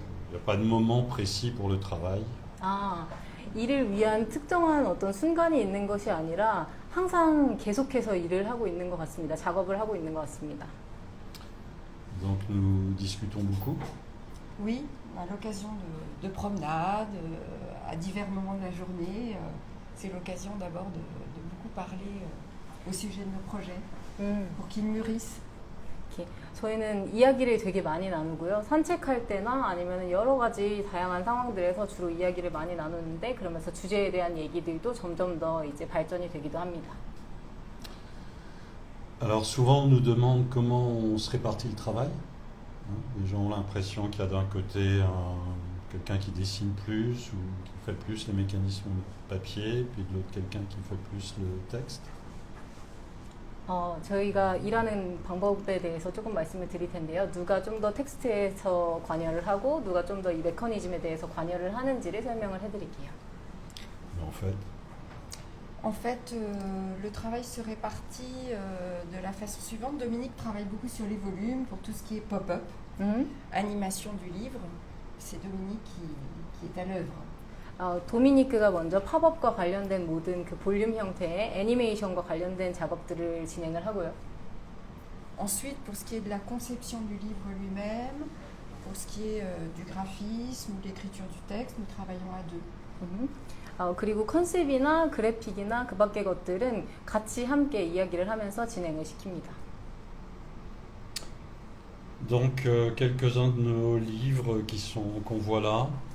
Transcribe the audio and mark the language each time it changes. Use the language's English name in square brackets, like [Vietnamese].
[French] Il n'y a pas de moment précis pour le travail. [Korean] 일을 위한 특정한 어떤 순간이 있는 것이 아니라 항상 계속해서 일을 하고 있는 것 같습니다. 작업을 하고 있는 것 같습니다. [French] Donc nous discutons beaucoup. Oui, à l'occasion de promenades, à divers moments de la journée. C'est l'occasion d'abord de beaucoup parler au sujet de nos projets pour qu'ils mûrissent. [Korean] 저희는 이야기를 되게 많이 나누고요. 산책할 때나 아니면 여러 가지 다양한 상황들에서 주로 이야기를 많이 나누는데 그러면서 주제에 대한 얘기들도 점점 더 이제 발전이 되기도 합니다. [French] Alors souvent on nous demande comment on se répartit le travail. Les gens ont l'impression qu'il y a d'un côté quelqu'un qui dessine plus ou qui fait plus les mécanismes de papier, puis de l'autre quelqu'un qui fait plus le texte. [Korean] 저희가 일하는 방법에 대해서 조금 말씀을 드릴 텐데요. 누가 좀 더 텍스트에서 관여를 하고 누가 좀 더 이 메커니즘에 대해서 관여를 하는지를 설명을 해드릴게요. [French] En fait, le travail se répartit de la façon suivante. Dominique travaille beaucoup sur les volumes pour tout ce qui est pop-up, animation du livre. C'est Dominique qui est à l'œuvre. [Korean] 도미니크가 먼저 팝업과 관련된 모든 그 볼륨 형태의 애니메이션과 관련된 작업들을 진행을 하고요. [French] Ensuite, pour ce qui est de la conception du livre lui-même, pour ce qui est du graphisme ou de l'écriture du texte, nous travaillons à deux. [Korean] 그리고 컨셉이나 그래픽이나 그 밖의 것들은 같이 함께 이야기를 하면서 진행을 시킵니다. [French] Donc quelques-uns de nos livres qu'on voit là.